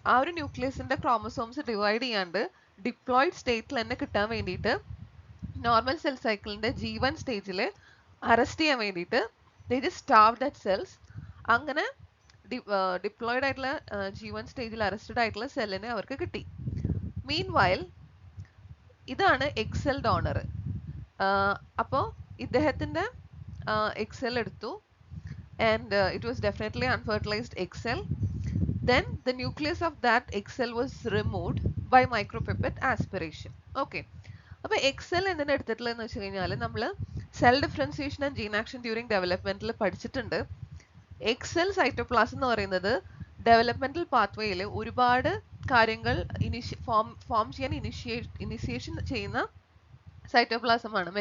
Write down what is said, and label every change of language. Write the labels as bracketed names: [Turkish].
[Malayalam] ആ ഒരു ന്യൂക്ലിയസിന്റെ chromosomes divide ചെയ്യാണ്ട് ഡിപ്ലോയിഡ് സ്റ്റേറ്റിൽ തന്നെ കിട്ടാൻ വേണ്ടിയിട്ട് നോർമൽ സെൽ സൈക്കിളിന്റെ G1 സ്റ്റേജിൽ അറസ്റ്റ് ചെയ്യാൻ വേണ്ടിയിട്ട് [English] they just starved at cells. [Malayalam] അങ്ങനെ ഡിപ്ലോയിഡ് ആയിട്ടുള്ള G1 സ്റ്റേജിൽ അറസ്റ്റഡ് ആയിട്ടുള്ള സെല്ലിനെ അവർക്ക് കിട്ടി. [English] Meanwhile ഇതാണ് egg cell donor. [Malayalam] അപ്പോൾ ഇദ്ദേഹത്തിന്റെ എക്സെൽ എടുത്തു, [English] and it was definitely unfertilized egg cell. Then the nucleus of that egg cell was removed by micropipette aspiration. Okay. [Malayalam] അപ്പോൾ എക്സെൽ എന്തിനാ എടുത്തിട്ടുള്ളതെന്ന് വെച്ച് കഴിഞ്ഞാൽ നമ്മൾ cell differentiation and gene action during ഡെവലപ്മെന്റിൽ പഠിച്ചിട്ടുണ്ട്. എക്സെൽ സൈറ്റോപ്ലാസം എന്ന് പറയുന്നത് ഡെവലപ്മെന്റൽ പാത്വേയിൽ ഒരുപാട് കാര്യങ്ങൾ ഫോം ചെയ്യാൻ ഇനിഷ്യേഷൻ ചെയ്യുന്ന സൈറ്റോപ്ലാസം ആണ്.